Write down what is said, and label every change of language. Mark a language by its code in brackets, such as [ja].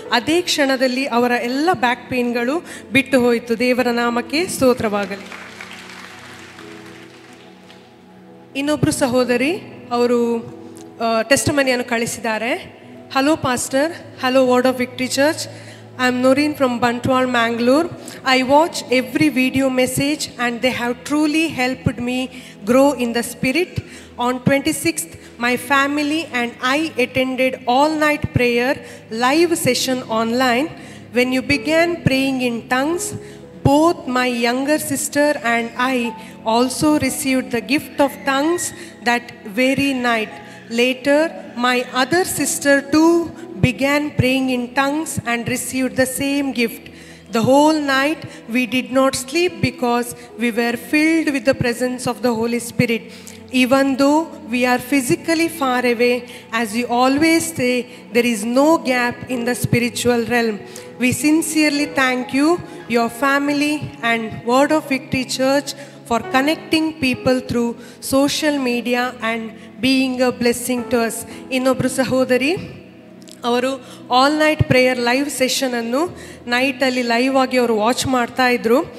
[kn] ಅದೇ ಕ್ಷಣದಲ್ಲಿ ಅವರ ಎಲ್ಲ ಬ್ಯಾಕ್ ಪೇಯ್ನ್ಗಳು ಬಿಟ್ಟು ಹೋಯಿತು. ದೇವರ ನಾಮಕ್ಕೆ ಸ್ತೋತ್ರವಾಗಲಿ. ಇನ್ನೊಬ್ಬರು ಸಹೋದರಿ ಅವರು ಟೆಸ್ಟಮನಿಯನ್ನು ಕಳಿಸಿದ್ದಾರೆ. [en] Hello pastor, hello Word of Victory Church. I am Noreen from Bantwal, Mangalore. I watch every video message and they have truly helped me grow in the spirit. On 26th, my family and I attended all-night prayer live session online. When you began praying in tongues, both my younger sister and I also received the gift of tongues that very night. Later, my other sister too began praying in tongues and received the same gift. The whole night we did not sleep because we were filled with the presence of the Holy Spirit. Even though we are physically far away, as we always say, there is no gap in the spiritual realm. We sincerely thank you, your family and Word of Victory Church for connecting people through social media and being a blessing to us. [kn] ಇನ್ನೊಬ್ಬರು ಸಹೋದರಿ ಅವರು all night prayer live ಸೆಷನನ್ನು ನೈಟಲ್ಲಿ live ಆಗಿ ಅವರು watch ಮಾಡ್ತಾಯಿದ್ರು.